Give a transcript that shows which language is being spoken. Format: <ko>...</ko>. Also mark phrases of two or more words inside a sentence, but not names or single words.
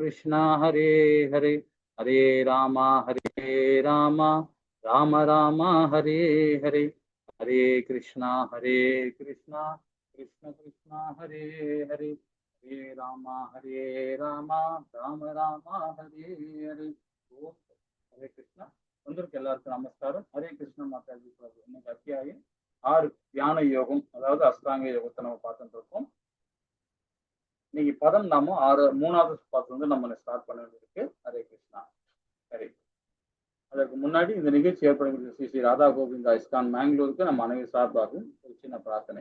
<sa>Krishna Hare Hare Hare Rama Rama Rama Hare Hare Hare Krishna Krishna Krishna Hare Hare Hare Rama Rama Rama Hare Hare. Hare Krishna.</sa> <ta>வந்திருக்கு எல்லாருக்கும் நமஸ்காரம். ஹரே கிருஷ்ண மாதாஜி. இன்னைக்கு அத்தியாயம் 6 தியான யோகம், அதாவது அஷ்டாங்க யோகத்தை நம்ம பார்த்துட்டு இருக்கோம். இன்னைக்கு பதம் நாம 3வது பாத்து வந்து நம்ம ஸ்டார்ட் பண்ண வேண்டியிருக்கு. ஹரே கிருஷ்ணா. சரி, அதற்கு முன்னாடி இந்த நிகழ்ச்சி ஏற்படுகிற ஸ்ரீ ஸ்ரீ ராதா கோவிந்தா இஸ்கான் மேங்களூருக்கு நம்ம அனைவரும் சார்பாகவும் ஒரு சின்ன பிரார்த்தனை.</ta>